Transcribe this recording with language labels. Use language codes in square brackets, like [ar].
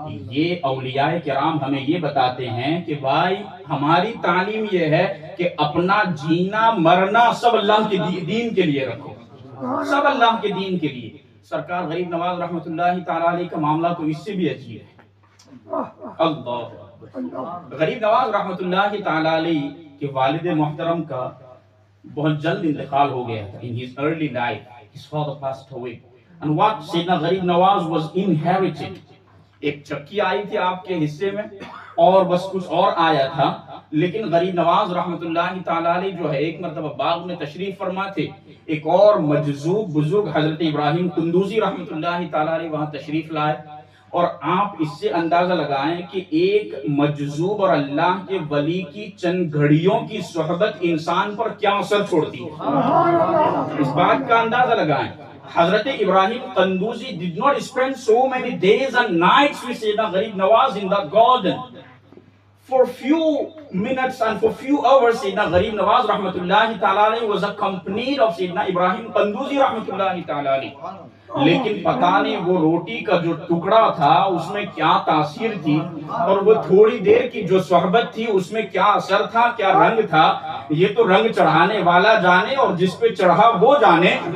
[ur] یہ اولیاء کرام ہمیں یہ بتاتے ہیں کہ بھائی ہماری تعلیم یہ ہے کہ اپنا جینا مرنا سب اللہ کے دین کے لیے رکھو، سب اللہ کے دین کے لیے. سرکار غریب نواز رحمۃ اللہ تعالی علیہ کا معاملہ تو اس سے بھی عجیب ہے. اللہ غریب نواز رحمۃ اللہ تعالی علیہ کے والد محترم کا بہت جلد انتقال ہو گیا تھا. [en] In his early life, his father passed away. And what Sayyidina Gharib Nawaz was inherited. [ur] ایک چکی آئی تھی آپ کے حصے میں اور بس کچھ اور آیا تھا. لیکن غریب نواز رحمۃ اللہ تعالی علیہ جو ہے ایک مرتبہ باغ میں تشریف فرما تھے. ایک اور مجذوب بزرگ حضرت ابراہیم قندوزی رحمۃ اللہ تعالی علیہ وہاں تشریف لائے. اور آپ اس سے اندازہ لگائیں کہ ایک مجذوب اور اللہ کے ولی کی چند گھڑیوں کی صحبت انسان پر کیا اثر چھوڑتی ہے. اس بات کا اندازہ لگائیں. [en] Hazrat Ibrahim Qanduzi did not spend so many days and nights with Sayyidina Gharib Nawaz in the garden. for few minutes and for few hours Sayyidina Gharib Nawaz rahmatullahi ta'ala alayhi was accompanied of Sayyidina Ibrahim Qanduzi rahmatullahi ta'ala alayhi. [ur] لیکن پتہ نہیں وہ روٹی کا جو ٹکڑا تھا اس میں کیا تاثیر تھی اور وہ تھوڑی دیر کی جو صحبت تھی اس میں کیا اثر تھا، کیا رنگ تھا، یہ تو رنگ چڑھانے والا جانے اور جس پہ چڑھا وہ جانے.